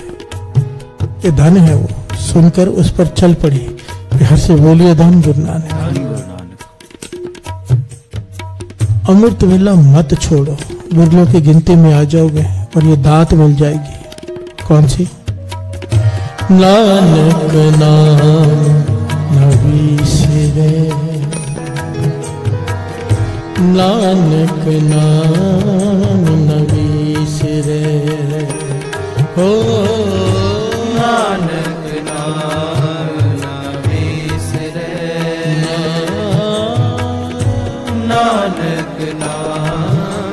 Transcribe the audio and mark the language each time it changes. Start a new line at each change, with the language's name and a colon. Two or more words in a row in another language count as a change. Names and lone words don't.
Hindi: ये धन है, वो सुनकर उस पर चल पड़ी। प्यार से बोलिए धन गुरु नानक। अमृत वेला मत छोड़ो, बिरलों की गिनती में आ जाओगे और ये दात मिल जाएगी। कौन सी?
Punjabi: ਨਾਨਕ ਨਾਮ ਨਵੀਸਰੇ, ਨਾਨਕ ਨਾਮ ਨਵੀਸਰੇ ਹੋ, ਨਾਨਕ ਨਾਮ ਨਵੀਸਰੇ, ਨਾਨਕ ਨਾਮ